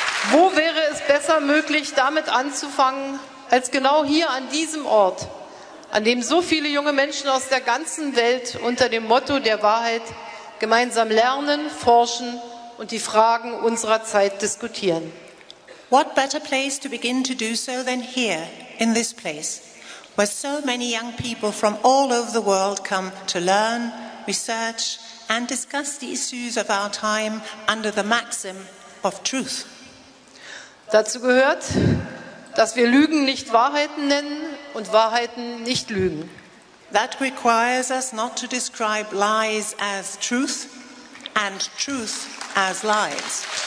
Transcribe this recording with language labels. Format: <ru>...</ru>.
<de>Wo wäre es besser möglich, damit anzufangen, als genau hier an diesem Ort, an dem so viele junge Menschen aus der ganzen Welt unter dem Motto der Wahrheit gemeinsam lernen, forschen und die Fragen unserer Zeit diskutieren.</de> <en>What better place to begin to do so than here, in this place, where so many young people from all over the world come to learn, research and discuss the issues of our time under the maxim of truth.</en> <de>Dazu gehört, dass wir Lügen nicht Wahrheiten nennen und Wahrheiten nicht Lügen.</de> <en>That requires us not to describe lies as truth and truth as lies.</en>